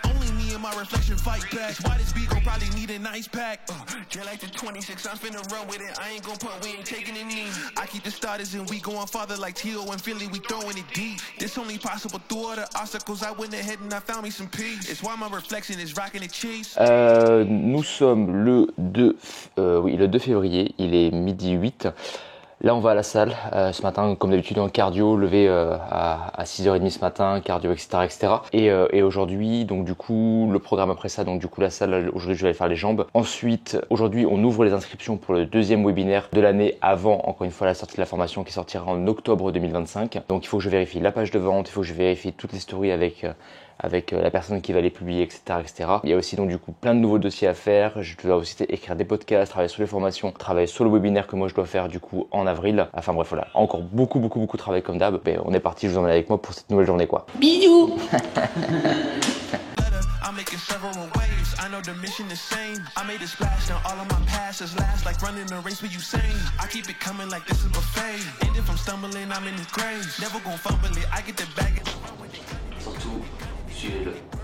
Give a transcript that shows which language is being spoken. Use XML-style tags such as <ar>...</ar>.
<en>Only me and my reflection fight back. That's why this beat gon' probably need an ice pack. Just like the 26, I'm finna run with it. I ain't gon' punt, we ain't taking it knee. I keep the starters and we going farther like T.O. and Philly, we throwing it deep. This only possible through all the obstacles. I went ahead and I found me some peace. It's why my reflection is rocking the cheese.</en> <fr>Nous sommes le 2 février, il est midi 8. Là on va à la salle ce matin comme d'habitude en cardio, levé à 6h30 ce matin, cardio etc. Et aujourd'hui donc du coup le programme après ça, donc du coup la salle, aujourd'hui je vais aller faire les jambes. Ensuite aujourd'hui on ouvre les inscriptions pour le 2e webinaire de l'année avant encore une fois la sortie de la formation qui sortira en octobre 2025. Donc il faut que je vérifie la page de vente, il faut que je vérifie toutes les stories avec avec la personne qui va les publier, etc., etc. Il y a aussi donc du coup plein de nouveaux dossiers à faire. Je dois aussi écrire des podcasts, travailler sur les formations, travailler sur le webinaire que moi je dois faire du coup en avril. Enfin bref, voilà, encore beaucoup de travail comme d'hab. Mais on est parti, je vous emmène avec moi pour cette nouvelle journée quoi. Bisous.</fr> <en>I'm making several waves. I know the mission is same. I made a splash, now all of my passes last like running a race with Usain. I keep it coming like this is buffet. And if I'm stumbling, I'm in the grave. Never gon' fumble it. I get the bag.</en> <fr>Surtout, suivez-le.</fr>